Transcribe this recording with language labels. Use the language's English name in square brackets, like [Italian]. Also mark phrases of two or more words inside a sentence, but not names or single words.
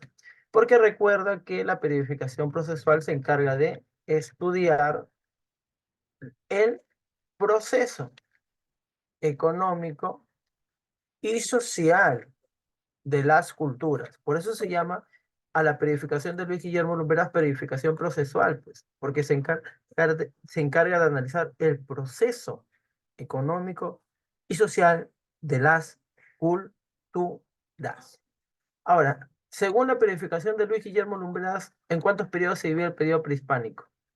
[Spanish] Porque recuerda que la periodificación procesual se encarga de estudiar el proceso económico y social de las culturas. Por eso se llama a la periodificación de Luis Guillermo Lumberas periodificación procesual, pues, porque se encarga de analizar el proceso económico y social de las culturas. Ahora, según la periodificación de Luis Guillermo Lumbreras, ¿en cuántos periodos se divide el periodo prehispánico?